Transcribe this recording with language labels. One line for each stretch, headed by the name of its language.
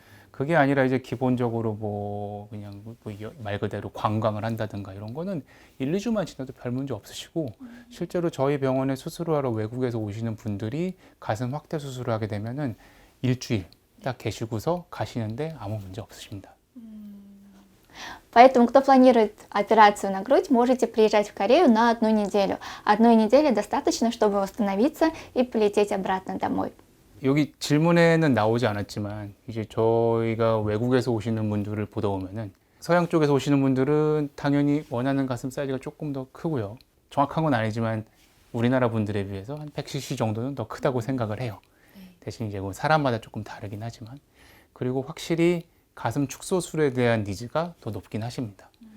Korean: 그게 아니라 이제 기본적으로 뭐 그냥 말 그대로 관광을 한다든가 이런 거는 1, 2주만 지나도 별 문제 없으시고 실제로 저희 병원에 수술을 하러 외국에서 오시는 분들이 가슴 확대 수술을 하게 되면은 일주일 딱 계시고서 가시는데 아무 문제 없으십니다.
Russian: Поэтому, кто планирует операцию на грудь, можете приезжать в Корею на 1 неделю. 1 недели достаточно, чтобы восстановиться и полететь обратно домой.
Korean: 여기 질문에는 나오지 않았지만 이제 저희가 외국에서 오시는 분들을 보다 보면은 서양 쪽에서 오시는 분들은 당연히 원하는 가슴 사이즈가 조금 더 크고요. 정확한 건 아니지만 우리나라 분들에 비해서 한 100cc 정도는 더 크다고 생각을 해요. 대신 이제 뭐 사람마다 조금 다르긴 하지만 그리고 확실히 가슴 축소술에 대한 니즈가 더 높긴 하십니다.